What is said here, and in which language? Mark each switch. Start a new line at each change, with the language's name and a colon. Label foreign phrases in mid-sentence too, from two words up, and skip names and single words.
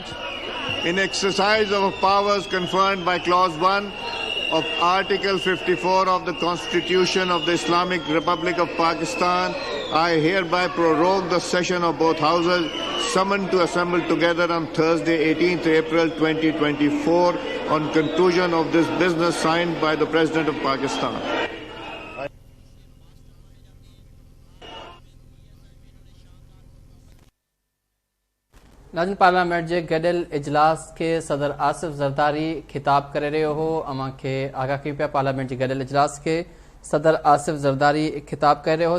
English: In exercise of powers conferred by Clause 1 of Article 54 of the Constitution of the Islamic Republic of Pakistan, I hereby prorogue the session of both houses summoned to assemble together on Thursday, 18th April 2024 on conclusion of this business signed by the President of Pakistan.
Sindhi: नाज़रीन, पार्लियामेंट जे गॾियल इजलास के सदर आसिफ ज़रदारी खिताब करे रहियो हो। अमां खे आगाह कयूं पिया पार्लियामेंट जे गॾियल इजलास के सदर आसिफ ज़रदारी खिताब करे रहियो हो।